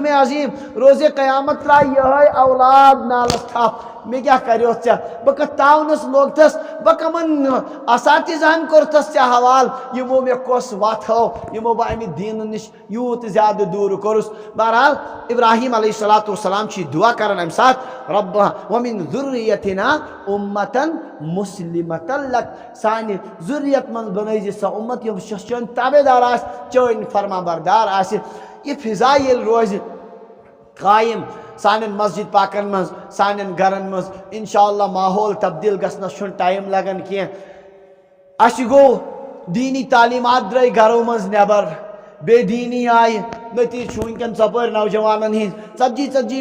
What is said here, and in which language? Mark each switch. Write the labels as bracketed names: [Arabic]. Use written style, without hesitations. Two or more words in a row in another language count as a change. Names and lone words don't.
[Kashmiri] عظیٖم روزے قیامت ترٛایہِ یِہوٚے اولاد نالس تھپھ مےٚ کیٛاہ کریوتھ ژےٚ بہٕ کتھ تاونس لوگتھس بہٕ کمن اساتذہن کوٚرتھس ژےٚ حوال یمو مےٚ کۄس وتھ ہٲو یمو بہٕ امہِ دیٖنہٕ نش یوٗت زیادٕ دوٗر کوٚرُس بہرحال ابراہیم [Arabic] علیہ الصلوۃ والسلام [Kashmiri] چھِ دعا کران امہِ ساتہٕ [Arabic] رب ومن ذریتنا امة مسلمة لک [Kashmiri] سانہِ ذریت منٛز بنٲیزِ سۄ اُمت یۄس چٲنۍ تابے دار آسہِ چٲنۍ فرما بردار آسہِ یہِ فضا ییٚلہِ روزِ قائم سانن مسجد پاکن مز سانن گرن مز انشاءاللہ ماحول تبدیل گژھنس چھُنہٕ ٹائم لگان کینٛہہ اَسہِ گوٚو دینی تعلیمات درٛاے گرو منٛز نٮ۪بر بے دینی آیہِ نتیٖجہٕ چھُ وٕنکٮ۪ن ژۄپٲرۍ نوجوانن ہٕنٛدۍ ژتجی